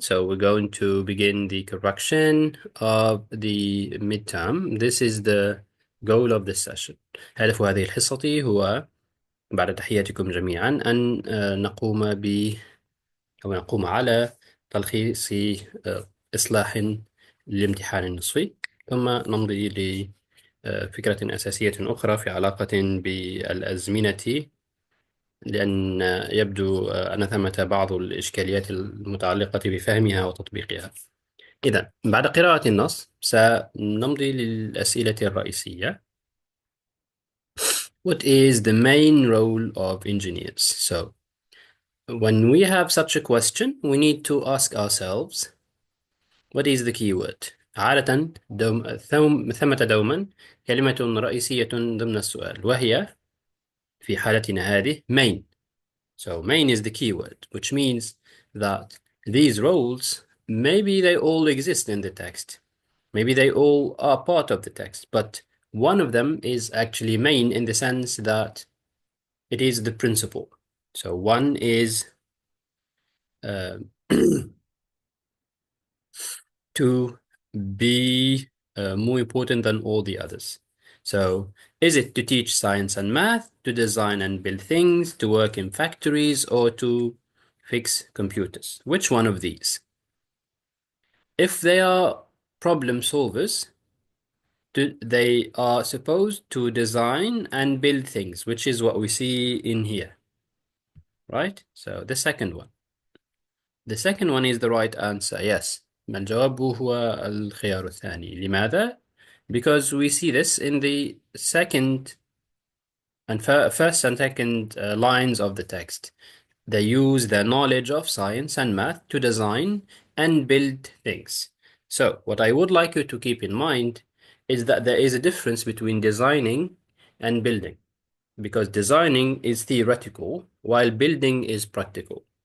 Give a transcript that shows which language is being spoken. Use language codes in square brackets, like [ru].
[en] So we're going to begin the correction of the midterm. This is the goal of this session. [ar] هدف هذه الحصة هو بعد تحياتكم جميعا أن نقوم أو نقوم على تلخيص إصلاح الامتحان النصفي، ثم نمضي لفكرة أساسية أخرى في علاقة بالأزمنة، لأن يبدو أن ثمة بعض الإشكاليات المتعلقة بفهمها وتطبيقها. إذا بعد قراءة النص سنمضي للأسئلة الرئيسية. [en] What is the main role of engineers? So, when we have such a question, we need to ask ourselves, what is the keyword? [ar] عادة ثمة دوما كلمة رئيسية ضمن السؤال، وهي في حالتنا هذه main. [en] So main is the keyword, which means that these roles, maybe they all exist in the text. Maybe they all are part of the text, but one of them is actually main in the sense that it is the principal. So one is uh, to be more important than all the others. So, is it to teach science and math, to design and build things, to work in factories, or to fix computers? Which one of these? If they are problem solvers, they are supposed to design and build things, which is what we see in here, right? So, the second one. The second one is the right answer, yes. [ar] الجواب هو الخيار الثاني. لماذا? [en] Because we see this in the second and first and second lines of the text. They use their knowledge of science and math to design and build things. So, what I would like you to keep in mind is that there is a difference between designing and building, because designing is theoretical while building is practical.